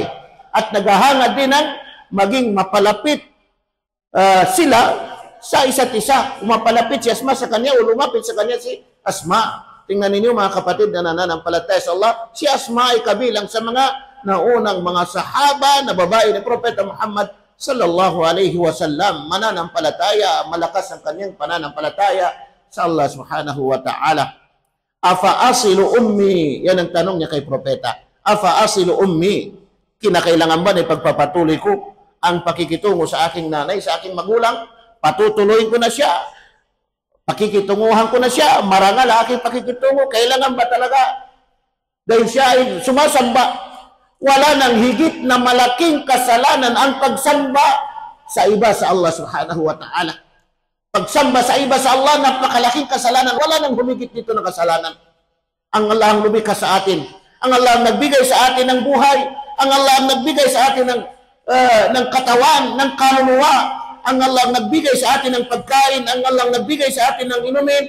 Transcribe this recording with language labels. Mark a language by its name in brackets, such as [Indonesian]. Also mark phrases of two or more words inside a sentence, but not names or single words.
[Filipino] At naghahangad din ng maging mapalapit sila sa isa't isa. Umapalapit si Asma sa kanya o lumapit sa kanya si Asma. Tingnan ninyo mga kapatid na nananampalataya sa Allah, si Asma ay kabilang sa mga naunang mga sahaba na babae ni Propeta Muhammad [Arabic] صلى الله عليه وسلم. [Filipino] Mananampalataya, malakas ang kanyang pananampalataya sa Allah [Arabic] سبحانه وتعالى. أفأصل أمي, [Filipino] yan ang tanong niya kay Propeta. [Arabic] أفأصل أمي, [Filipino] kinakailangan ba na ipagpapatuloy ko ang pakikitungo sa aking nanay, sa aking magulang? Patutuloyin ko na siya, pakikitunguhan ko na siya, marangal ang aking pakikitungo. Kailangan ba talaga? Dahil siya ay sumasamba. Wala nang higit na malaking kasalanan ang pagsamba sa iba sa Allah [Arabic] سبحانه وتعالى. [Filipino] Pagsamba sa iba sa Allah, napakalaking kasalanan. Wala nang humigit dito ng kasalanan. Ang Allah ang lumikha sa atin. Ang Allah ang nagbigay sa atin ng buhay. Ang Allah ang nagbigay sa atin ng katawan, ng kaluluwa. Ang Allah ang nagbigay sa atin ng pagkain. Ang Allah ang nagbigay sa atin ng inumin.